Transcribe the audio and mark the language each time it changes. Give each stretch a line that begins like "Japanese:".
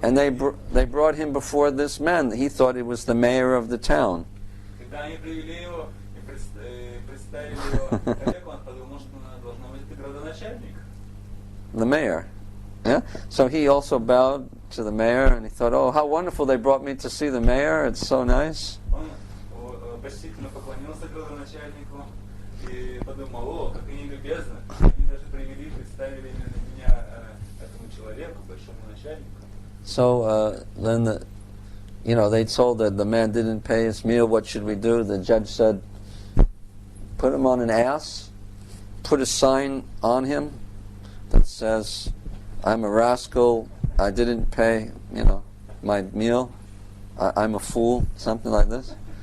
English: And they brought him before this man. He thought he was the mayor of the town.
Russian: Когда они привели его и представили его человеку, он подумал, что должно быть градоначальник.
English: The mayor. Yeah? So he also bowed to the mayor, and he thought, oh, how wonderful they brought me to see the mayor. It's so nice.
Russian: Он почтительно поклонился градоначальнику и подумал, о, как они любезны. Они даже привели, представили меня этому человеку, большому начальнику.
English: So then, they told that the man didn't pay his meal. What should we do? The judge said, put him on an ass, put a sign on him that says, I'm a rascal, I didn't pay, my meal, I'm a fool, something like this.